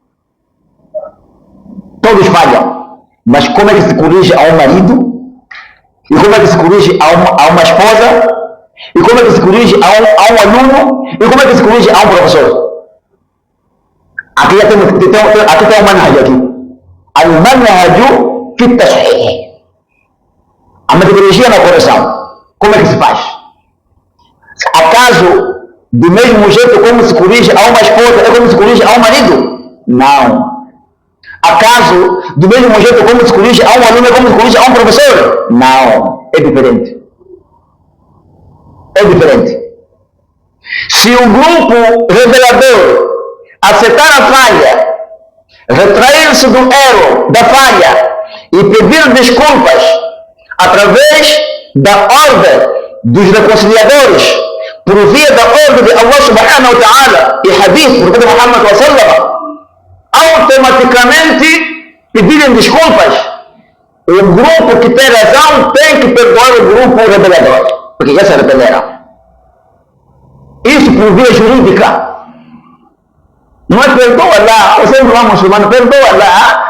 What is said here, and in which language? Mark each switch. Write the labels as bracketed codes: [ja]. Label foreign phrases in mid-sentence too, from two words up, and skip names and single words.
[pt] Todos falham. Mas como é que se corrige a um marido? E como é que se corrige a uma esposa? E como é que se corrige a um aluno? E como é que se corrige a um professor? Aqui tem um manhaj aqui. [ar] المنهج في التصحيح. [pt] A metodologia na correção. Como é que se faz? Acaso, do mesmo jeito como se corrige a uma esposa, é como se corrige a um marido? Não. Acaso, do mesmo jeito como se corrige a um aluno, é como se corrige a um professor? Não. É diferente. É diferente. Se o grupo revelador aceitar a falha, retrair-se do erro, da falha e pedir desculpas através da ordem dos reconciliadores, por via da ordem de [ar] الله سبحانه وتعالى [pt] e hadith do Profeta Muhammad sallallahu, automaticamente pedirem desculpas, o grupo que tem razão tem que perdoar o grupo revelador, porque já se arrependeram. Isso por via jurídica. Não é perdoa lá, você não é muçulmano, perdoa lá.